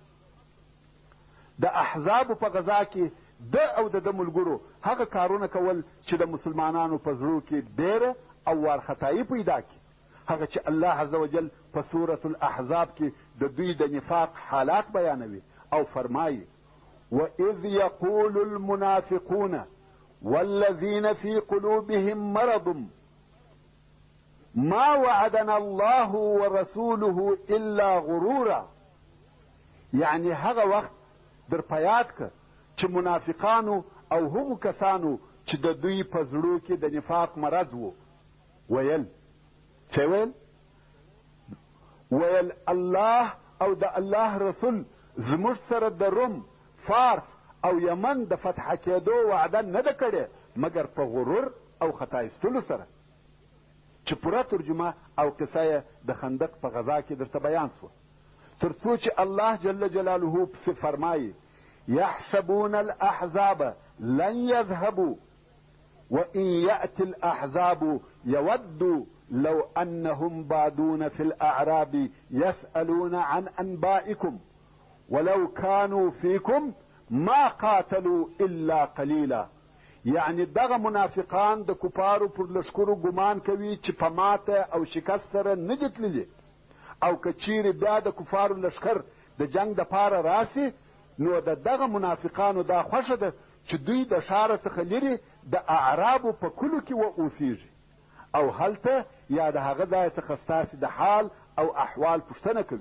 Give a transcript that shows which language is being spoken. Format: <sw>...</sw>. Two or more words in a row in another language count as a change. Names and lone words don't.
<ps>د احزابو په غذا کې ده او د ده ملګرو هغه کارونه کول چې د مسلمانانو په زړو کې بیره او وارخطایي پیدا کړي، هغه چې الله عز وجل په سورة الاحزاب کې د دوی د نفاق حالات بیانوي او فرمایي</ps> <ar>وَإِذْ يَقُولُ الْمُنَافِقُونَ وَالَّذِينَ فِي قُلُوبِهِم مَّرَضٌ ما وعدنا الله ورسوله الا غرورا.</ar> <ps>یعنی هغه وخت در په یاد که چې منافقانو او هغو کسانو چې د دوی په زړو کې د نفاق مرض و ویل څه ویل الله او د الله رسول زموږ سره د روم، فارس او یمن د فتح کېدو وعده نه ده کړې مګر په غرور او خطا ایستلو سره. چې پوره ترجمه او قصه یې د خندق په غزا کې درته بیان سوه، تر څو چې الله جل جلاله پسې فرمایي</ps> <ar>یحسبون الاحزاب لن یذهبوا وإن يأتي الأحزاب يودوا لو أنهم بادون في الأعراب يسألون عن أنبائكم ولو كانوا فيكم ما قاتلوا إلا قليلا.</ar> <ps>یعنی دغه منافقان د کفارو پر لشکرو ګمان کوي چې په ماته او شکست سره نه دي تللي، او که چیرې بیا د کفارو لشکر د جنگ دپاره راسي نو د دغه منافقانو دا خوښه ده چې دوی د ښاره څخه لرې د اعرابو په کلو کې واوسیږي او هلته یا د هغه ځای څخه ستاسې د حال او احوال پوښتنه کوي.</ps>